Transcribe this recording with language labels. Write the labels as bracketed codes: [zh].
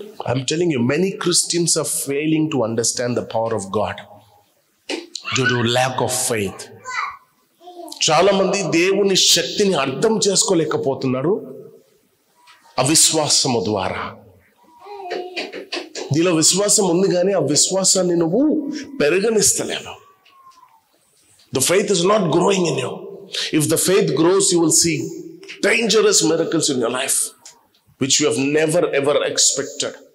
[en] I'm telling you, many Christians are failing to understand the power of God due to lack of faith. [te] చాలా మంది దేవుని శక్తిని అర్థం చేసుకోలేకపోతున్నారు అవిశ్వాసము ద్వారా. నీలో విశ్వాసం ఉంది కానీ ఆ విశ్వాసాన్ని నువ్వు పెరగనిస్తలేవు. [en] The faith is not growing in you. If the faith grows, you will see dangerous miracles in your life which you have never ever expected.